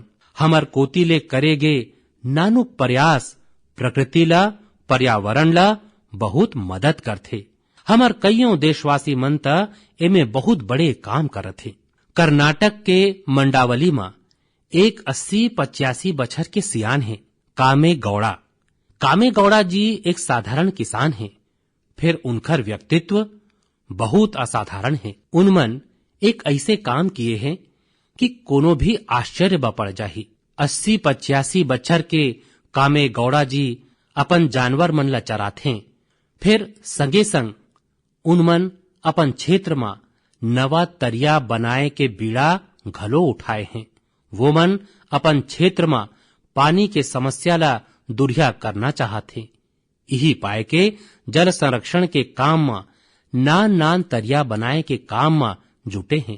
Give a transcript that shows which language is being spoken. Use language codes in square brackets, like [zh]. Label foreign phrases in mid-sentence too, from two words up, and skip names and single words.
[hne] हमर कोती ले करेगे नानुक प्रयास प्रकृति ला, पर्यावरण ला बहुत मदद करथे। हमर कईयों देशवासी मन त एमे बहुत बड़े काम करत हे। कर्नाटक के मंडावली में एक 80-85 बछर के सियान है, कामे गौड़ा। कामे गौड़ा जी एक साधारण किसान हैं, फिर उनकर व्यक्तित्व बहुत असाधारण है। उनमन एक ऐसे काम किए हैं कि कोनो भी आश्चर्य ब पड़ जाही। 80-85 बच्छर के कामे गौड़ा जी अपन जानवर मन ला चराथे, फिर संगे संग उनमन अपन क्षेत्र में नवा तरिया बनाए के बीड़ा घलो उठाए हैं। वो मन अपन क्षेत्र में पानी के समस्या ला दुरिया करना चाहते, यही पाए के जल संरक्षण के काम में नान नान तरिया बनाए के काम में जुटे हैं।